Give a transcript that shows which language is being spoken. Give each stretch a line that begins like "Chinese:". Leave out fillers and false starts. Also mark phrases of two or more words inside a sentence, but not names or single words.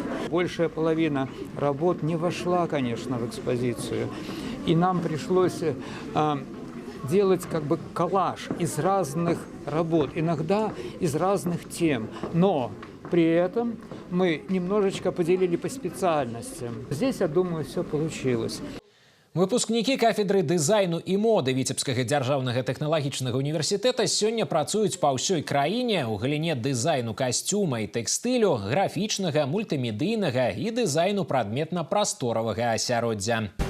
Russian: Большая половина работ не вошла, конечно, в экспозицию. И нам пришлось делать как бы коллаж из разных работ, иногда из разных тем. Но при этом мы немножечко поделили по специальностям. Здесь, я думаю, все получилось.
Belarusian: Выпускнікі кафедры дызайну і моды Віцебскага дзяржаўнага тэхналагічнага універсітэта сёння працуюць па ўсёй краіне ў галіне дызайну касцюма і тэкстылю, графічнага, мультымедыйнага і дызайну прадметна-прасторавага асяроддзя.